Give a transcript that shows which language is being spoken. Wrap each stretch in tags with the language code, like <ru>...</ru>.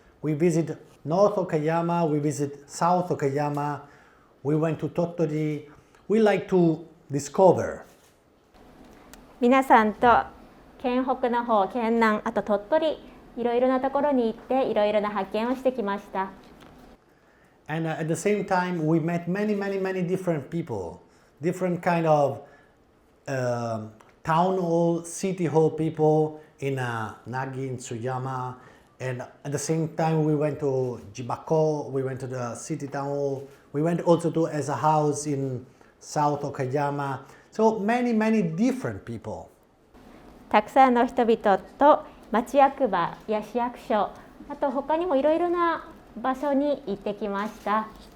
<en>We visit North Okayama, we visit South Okayama, we went to Tottori. We like to discover.</en> <ja>皆さんと県北の方、県南、あと鳥取、いろいろなところに行っていろいろな発見をしてきました。</ja> <en>And at the same time, we met many different people, different kind of town hall, city hall people in Nagi, in Tsuyama, and at the same time we went to Jibako, we went to the city town hall, we went also to as a house in South Okayama, so many different people.</en> <ja>たくさんの人々と町役場や市役所、あと他にもいろいろな場所に行ってきました。</ja>